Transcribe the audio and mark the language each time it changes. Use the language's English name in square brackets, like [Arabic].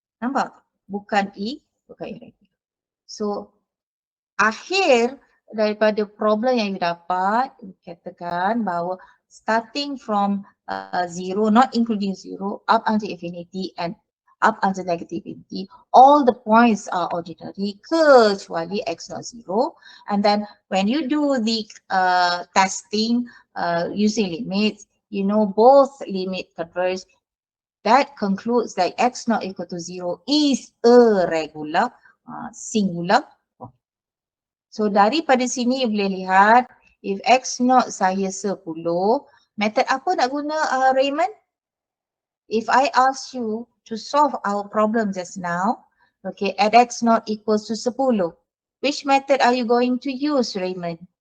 [Malay] Nampak? Bukan [English] irregular. So [Malay] akhir daripada [English] problem [Malay] yang [English] you [Malay] dapat, katakan bahawa [English] starting from 0, not including 0, up until infinity and up until negative infinity, all the points are ordinary [Malay] kecuali [English] x not 0. And then when you do the testing using limits, you know both limit converge. That concludes that x not equal to 0 is a regular singular. [Malay] So daripada sini you boleh lihat, [English] if x naught [Malay] saya 10, method apa nak guna Raymond? [English] If I ask you to solve our problem just now, okay, at x naught equals to 10, which method are you going to use, Raymond?